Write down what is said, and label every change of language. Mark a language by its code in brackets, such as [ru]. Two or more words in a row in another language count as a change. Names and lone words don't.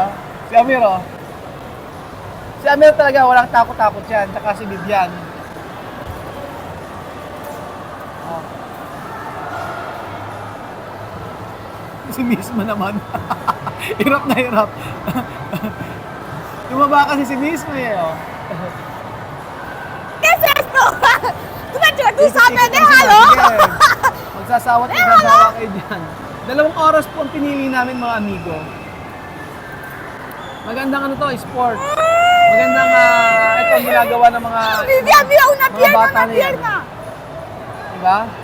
[tl] Si Amir Si Amir talaga walang takot-takot yan. Tsaka si Vivian. Si Misma naman. Hirap na hirap. Tumaba kasi si Misma [es] ¿Qué es esto? Tú sabes, déjalo. [tl] Magsasawa kayo dyan. 2 oras po ang pinili namin mga amigo. Magandang sport. Magandang ito ang ginagawa ng mga [es] Vivian, mira una [tl] mga bata na yan. [es] pierna. [tl] Diba?